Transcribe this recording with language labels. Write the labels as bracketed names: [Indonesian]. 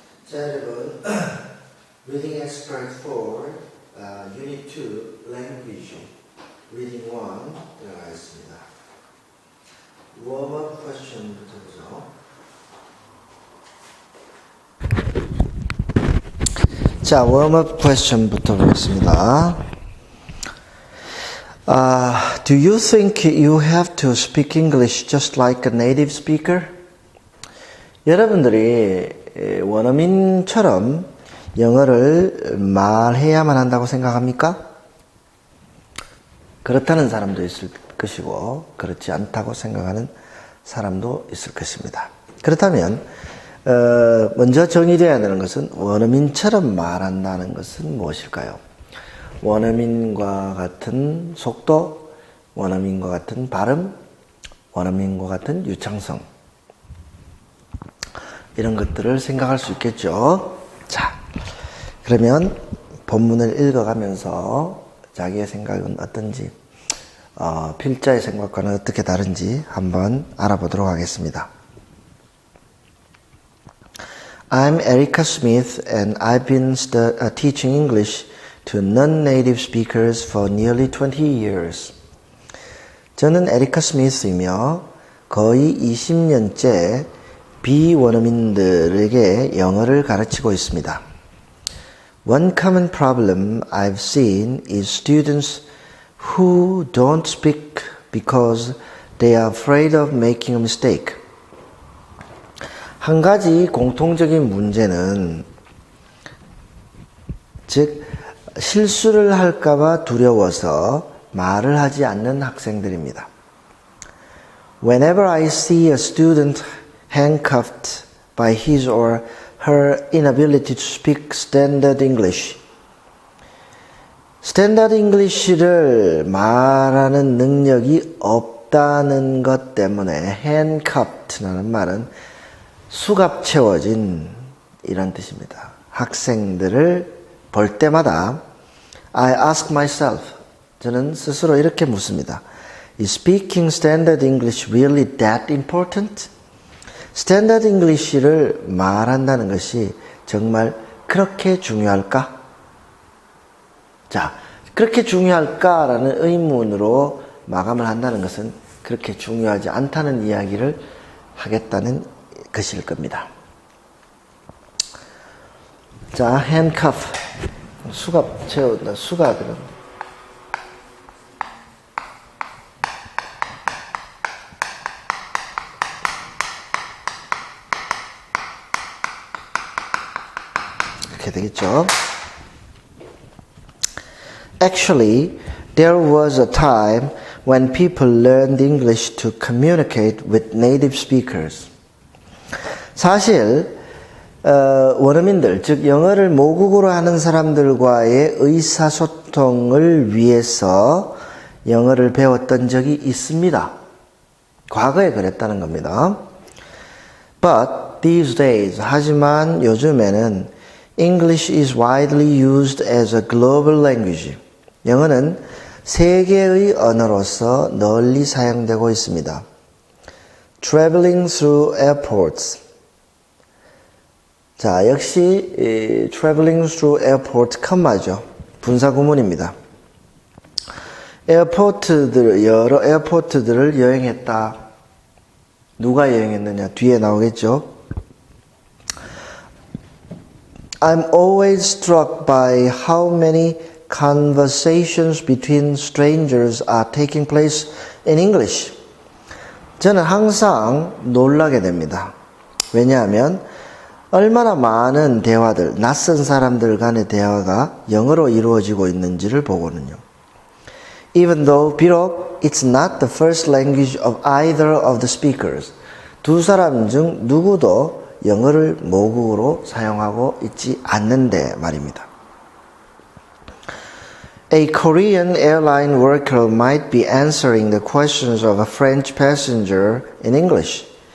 [Korean] 자, 여러분, Reading Extract 4, Unit 2, Language, Reading 1 들어가겠습니다. Warm-up question부터 보죠. 자, warm-up question부터 보겠습니다. [English] Do you think you have to speak English just like a native speaker? [Korean] 여러분들이 원어민처럼 영어를 말해야만 한다고 생각합니까? 그렇다는 사람도 있을 것이고 그렇지 않다고 생각하는 사람도 있을 것입니다. 그렇다면 먼저 정의되어야 되는 것은 원어민처럼 말한다는 것은 무엇일까요? 원어민과 같은 속도, 원어민과 같은 발음, 원어민과 같은 유창성, 이런 것들을 생각할 수 있겠죠. 자, 그러면 본문을 읽어가면서 자기의 생각은 어떤지, 필자의 생각과는 어떻게 다른지 한번 알아보도록 하겠습니다. [English] I'm Erica Smith and I've been teaching English to non-native speakers for nearly 20 years. [Korean] 저는 에리카 스미스이며 거의 20년째 비원어민들에게 영어를 가르치고 있습니다. [English] One common problem I've seen is students who don't speak because they are afraid of making a mistake. [Korean] 한 가지 공통적인 문제는 즉 실수를 할까봐 두려워서 말을 하지 않는 학생들입니다. [English] Whenever I see a student handcuffed by his or her inability to speak standard English. [Korean] Standard English를 말하는 능력이 없다는 것 때문에 handcuffed라는 말은 수갑 채워진 이런 뜻입니다. 학생들을 볼 때마다 [English] I ask myself, [Korean] 저는 스스로 이렇게 묻습니다. [English] Is speaking standard English really that important? [Korean] 스탠다드 잉글리시를 말한다는 것이 정말 그렇게 중요할까? 자, 그렇게 중요할까라는 의문으로 마감을 한다는 것은 그렇게 중요하지 않다는 이야기를 하겠다는 것일 겁니다. 자, handcuff, 수갑 채운다, 수갑이란 되겠죠. [English] Actually, there was a time when people learned English to communicate with native speakers. [Korean] 사실 원어민들, 즉 영어를 모국어로 하는 사람들과의 의사소통을 위해서 영어를 배웠던 적이 있습니다. 과거에 그랬다는 겁니다. [English] But these days, [Korean] 하지만 요즘에는 [English] English is widely used as a global language. [Korean] 영어는 세계의 언어로서 널리 사용되고 있습니다. [English] Traveling through airports. [Korean] 자, 역시 traveling through airport 컴마죠. 분사구문입니다. 여러 에어포트들을 여행했다. 누가 여행했느냐? 뒤에 나오겠죠. [English] I'm always struck by how many conversations between strangers are taking place in English. [Korean] 저는 항상 놀라게 됩니다. 왜냐하면 얼마나 많은 대화들, 낯선 사람들 간의 대화가 영어로 이루어지고 있는지를 보거든요. [English] Even though [Korean] 비록 [English] it's not the first language of either of the speakers. [Korean] 두 사람 중 누구도 영어를 모국어로 사용하고 있지 않는데 말입니다. [English] A Korean airline worker might be answering the questions of a French passenger in English.